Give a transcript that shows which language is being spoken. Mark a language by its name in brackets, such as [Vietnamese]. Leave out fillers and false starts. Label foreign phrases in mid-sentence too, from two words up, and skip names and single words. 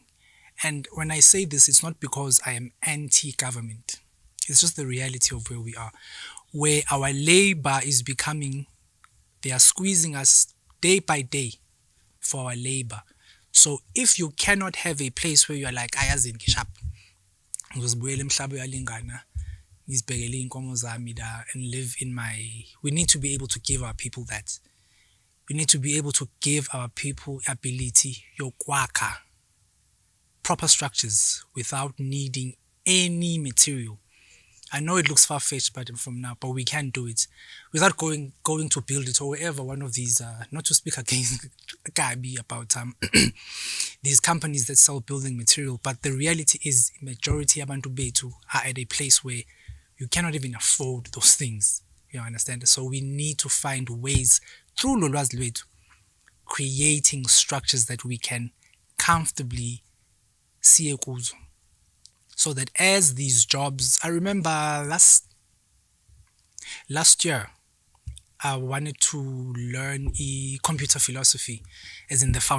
[English] And when I say this, it's not because I am anti-government. It's just the reality of where we are, where our labor is becoming, they are squeezing us day by day for our labor. So if you cannot have a place where you are like, [Zulu] ayazi ngishap, ngizibuyela emhlaba uyalingana, ngizibhekele inkomo zami da, [English] and live in my... We need to be able to give our people that. We need to be able to give our people ability, yokwaka, proper structures without needing any material. I know it looks far-fetched but we can do it without going to build it or wherever one of these, not to speak against Gabi about these companies that sell building material, but the reality is majority [Zulu] abantu bethu [English] are at a place where you cannot even afford those things. You understand? So we need to find ways through [Zulu] lolwazi lwethu, [English] creating structures that we can comfortably see kuzo. So that as these jobs, I remember last year, I wanted to learn computer philosophy, as in the foundation.